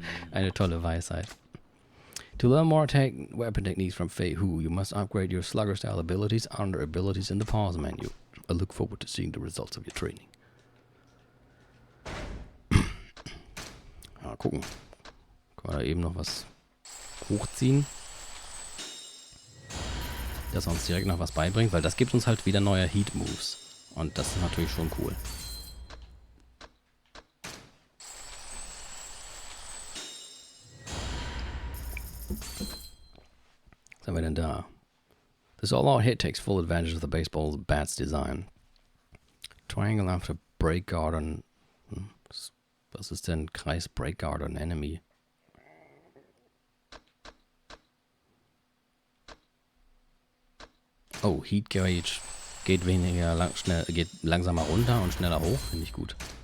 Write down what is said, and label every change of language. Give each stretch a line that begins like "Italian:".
German: Eine tolle Weisheit.
English: To learn more weapon techniques from Fei Hu, you must upgrade your slugger style abilities under abilities in the pause menu. I look forward to seeing the results of your training.
German: Mal gucken. Können wir da eben noch was hochziehen? Das uns direkt noch was beibringt, weil das gibt uns halt wieder neue Heat Moves. Und das ist natürlich schon cool. Was haben wir denn da?
English: This all-out hit takes full advantage of the baseball's bat's design. Triangle after break guard on...
German: Was ist denn Kreis
English: break guard on enemy?
German: Oh, Heat Gauge geht weniger geht langsamer runter und schneller hoch, finde ich gut.